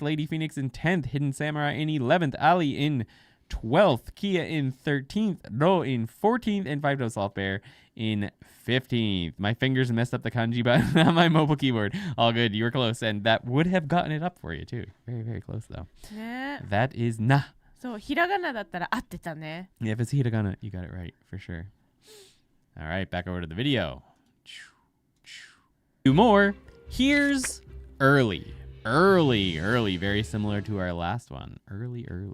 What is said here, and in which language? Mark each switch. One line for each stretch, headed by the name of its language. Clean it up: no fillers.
English: Lady Phoenix in 10th. Hidden Samurai in 11th. Ali in 12th. Kia in 13th. Ro in 14th. And Five Toes Soft Bear in 15th. My fingers messed up the kanji button on my mobile keyboard. All good. You were close. And that would have gotten it up for you, too. Very, very close, though.
Japanese: ね
English: That is na.
Japanese: そう、ひらがなだったら合ってたね。
English: Yeah, if it's hiragana, you got it right, for sure. All right, back over to the video. Two more. Here's early. Early. Very similar to our last one. Early.